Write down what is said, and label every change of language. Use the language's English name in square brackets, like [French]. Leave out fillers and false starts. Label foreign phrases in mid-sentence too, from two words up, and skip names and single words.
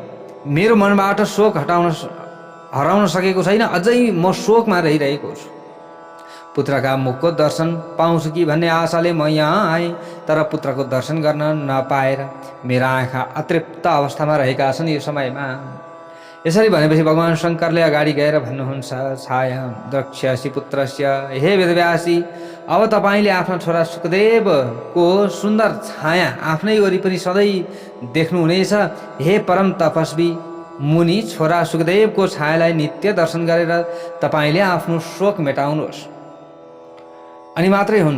[Nepali] मेरो मनबाट शोक हराउन सकेको छैन, अझै म शोकमा रहिरहेको छु। पुत्रका मुखको दर्शन पाउँछु कि भन्ने आशाले म यहाँ आएँ, तर पुत्रको दर्शन गर्न नपाएर मेरा आँखा अतृप्त अवस्थामा रहेका छन् यो समयमा। यसरी भनेपछि भगवान शङ्करले अगाडि गएर भन्नुहुन्छ, [Sanskrit] छाया द्रक्ष्यसि पुत्रस्य, हे वेदव्यासी, [Nepali] अब तपाईँले आफ्ना छोरा सुखदेवको सुन्दर छाया आफ्नै वरिपरि सधैँ देख्नुहुनेछ। हे परम तपस्वी मुनि, छोरा सुखदेवको छायालाई नित्य दर्शन गरेर तपाईँले आफ्नो शोक मेटाउनुहोस्, अनि मात्रै हुन्छ।